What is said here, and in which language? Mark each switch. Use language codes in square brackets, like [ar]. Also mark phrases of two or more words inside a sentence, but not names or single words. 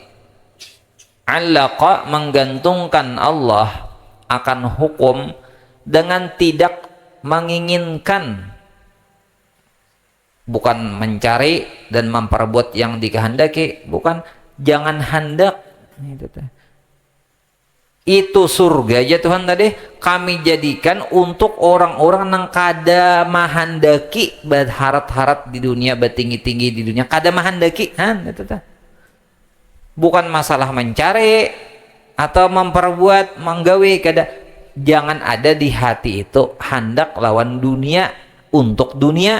[id] Allaqa menggantungkan Allah akan hukum dengan tidak menginginkan, bukan mencari dan memperbuat yang dikehendaki, bukan, jangan hendak. [bjn] Itu surga aja Tuhan tadi kami jadikan untuk orang-orang yang kada mahandaki berharat-harat di dunia, bertinggi-tinggi di dunia, kada mahandaki, bukan masalah mencari atau memperbuat, menggawe, kada. Jangan ada di hati itu hendak lawan dunia untuk dunia.